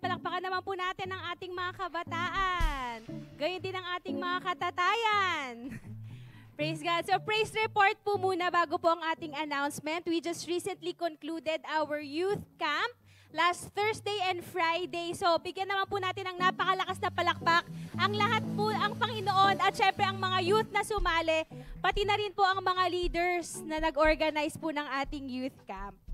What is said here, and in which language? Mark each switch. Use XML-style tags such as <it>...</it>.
<tl>Palakpakan naman po natin ang ating mga kabataan. Gayon din ang ating mga katatayan. Praise God. So praise report po muna bago po ang ating announcement.</tl> <en>We just recently concluded our youth camp last Thursday and Friday.</en> <tl>So bigyan naman po natin ng napakalakas na palakpak ang lahat po, ang Panginoon at syempre ang mga youth na sumali, pati na rin po ang mga leaders na nag-organize po ng ating youth camp.</tl>